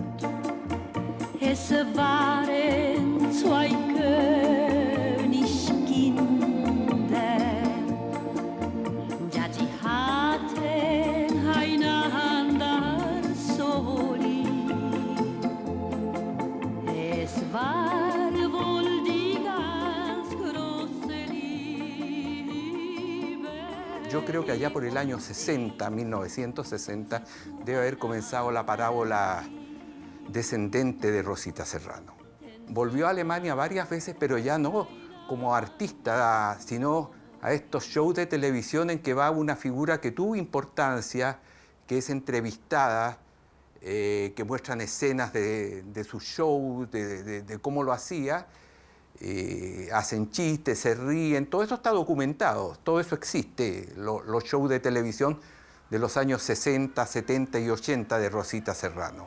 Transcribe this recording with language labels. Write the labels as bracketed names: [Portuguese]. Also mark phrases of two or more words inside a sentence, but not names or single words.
[German] Es waren zwei Königskinder, ja, die hatten einander so lieb. Es war wohl die ganz große Liebe. [Spanish] Yo creo que allá por el año 60, 1960, debe haber comenzado la parábola descendente de Rosita Serrano. Volvió a Alemania varias veces, pero ya no como artista, sino a estos shows de televisión en que va una figura que tuvo importancia, que es entrevistada, que muestran escenas de sus shows, de cómo lo hacía, hacen chistes, se ríen, todo eso está documentado, todo eso existe, los shows de televisión de los años 60, 70 y 80 de Rosita Serrano.